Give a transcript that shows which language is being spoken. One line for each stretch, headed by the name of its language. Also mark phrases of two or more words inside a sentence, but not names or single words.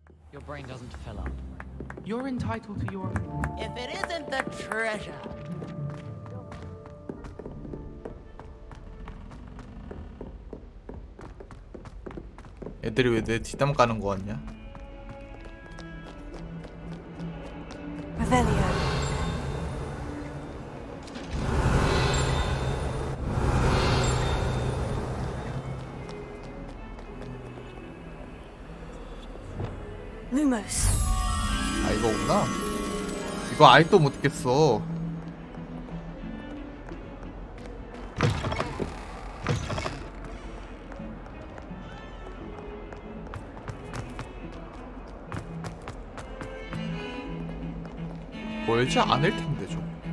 English: Your brain doesn't fill up. You're entitled to your... If it isn't the treasure.
Korean: 애들이 왜 내 뒷담 까는 거 같냐? Revelio. Lumos. 아 이거구나. 이거 아직도 못 듣겠어. 멀지 않을 텐데 좀.